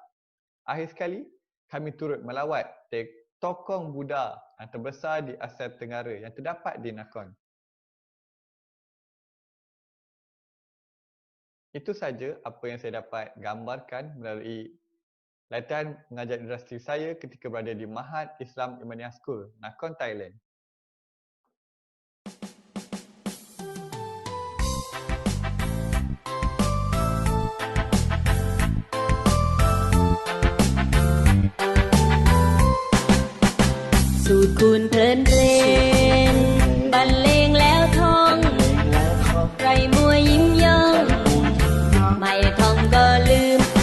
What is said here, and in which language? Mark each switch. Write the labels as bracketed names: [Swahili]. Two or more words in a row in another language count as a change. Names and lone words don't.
[Malay] Akhir sekali, kami turut melawat tokong Buddha yang terbesar di Asia Tenggara yang terdapat di Nakhon. Itu saja apa yang saya dapat gambarkan melalui latihan mengajar industri saya ketika berada di Mahat Islam Imaniah School, Nakhon, Thailand. [Thai] สูตรคูณเพลินเรนบรรเลงแล้วท่องไรมัวยิ้มย่องไม่ท่องก็ลืม